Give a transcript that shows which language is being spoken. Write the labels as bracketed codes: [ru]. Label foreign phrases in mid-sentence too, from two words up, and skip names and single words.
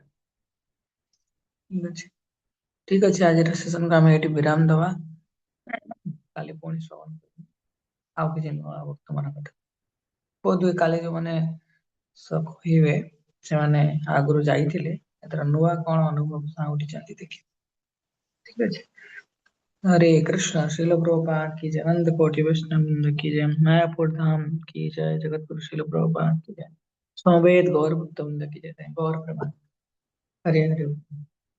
[or] ଠିକ ଅଛି, ଠିକ ଅଛି, ଆଜିର ସେସନକୁ ଆମେ ଏଇଠି ବିରାମ ଦବା। କାଲି ପୁଣି ଶ୍ରବଣ କରିବା ଆଉ କିଛି ନୂଆ ବର୍ତ୍ତମାନ କଥା। ବୋଧହୁଏ କାଲି ଯୋଉମାନେ କହିବେ ସେମାନେ ଆଗରୁ ଯାଇଥିଲେ, ଏଥର ନୂଆ କଣ ଅନୁଭବ ସାଉଁଟିଛନ୍ତି ଦେଖିବେ। ଠିକ ଅଛି, [hi] हरे कृष्णा। श्रील प्रभुपाद की जय, अनंत कोटि वैष्णव वृंद की जय, मायापुर धाम की जय, जगत गुरु श्रील प्रभुपाद की जय, समवेत गौर भक्त वृंद की जय, गौर प्रभात। हरे हरे।